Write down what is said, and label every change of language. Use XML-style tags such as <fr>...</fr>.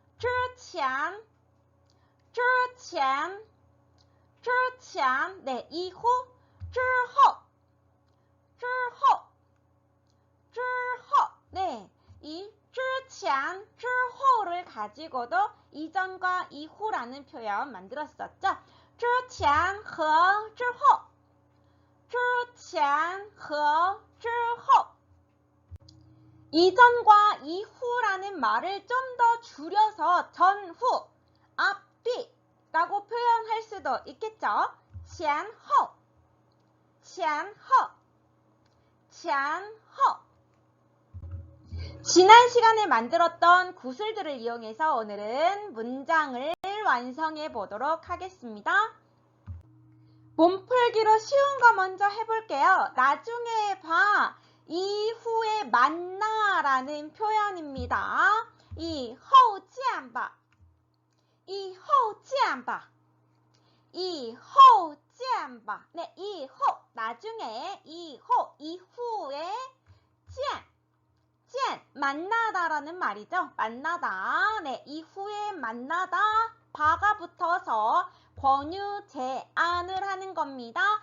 <ko>之前, 之前, 네, 이후, 之后, 之后, 네, 이 之前, 之后를 가지고도 이전과 이후라는 표현 만들었었죠.</ko> <zh>之前和之后, 之前和之后.</zh> <ko>이전과 이후라는 말을 좀 더 줄여서 전후, 앞뒤 라고 표현할 수도 있겠죠.</ko> <zh>前后, 前后, 前后.</zh> <ko>지난 시간에 만들었던 구슬들을 이용해서 오늘은 문장을 완성해 보도록 하겠습니다. 몸풀기로 쉬운 거 먼저 해볼게요. 나중에 봐, 이후에 만나 라는 표현입니다.</ko> <zh>以后见吧, 以后见吧, 以后见吧.</zh> <ko>네, 以后, 나중에, 以后, 이후에, 见, 만나다라는 말이죠. 만나다. 네, 이후에 만나다. 바가 붙어서 권유, 제안을 하는 겁니다.</ko>